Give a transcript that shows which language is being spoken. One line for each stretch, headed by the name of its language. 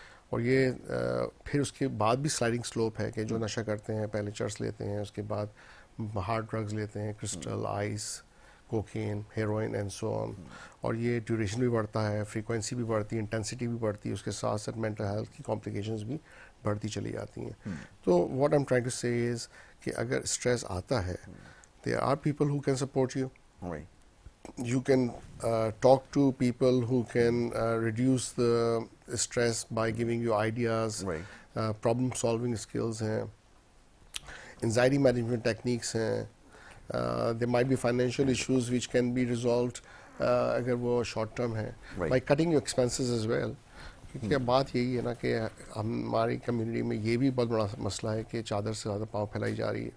Urdu: اور یہ پھر اس کے بعد بھی سلائڈنگ سلوپ ہے کہ جو نشہ کرتے ہیں پہلے چرس لیتے ہیں, اس کے بعد ہارڈ ڈرگز لیتے ہیں, crystal, ice, cocaine, heroine
English: and so on,
Urdu: اور یہ ڈیوریشن بھی بڑھتا ہے, فریکوینسی بھی بڑھتی ہے, انٹینسٹی بھی بڑھتی ہے, اس کے ساتھ ساتھ مینٹل ہیلتھ کی کمپلیکیشنز بھی بڑھتی چلی جاتی ہیں.
English: تو what I am trying to say is
Urdu: کہ اگر اسٹریس آتا ہے,
English: There are people who can support you. You can talk to people who can reduce the stress by giving you ideas, problem solving skills
Urdu: hain,
English: anxiety management techniques hain, there might be financial issues which can be resolved
Urdu: agar wo short term hai,
English: by cutting your expenses as well.
Urdu: کیونکہ بات یہی ہے نا کہ ہماری community میں یہ بھی بہت بڑا مسئلہ ہے کہ چادر سے زیادہ پاؤں پھیلائی جا رہی ہے.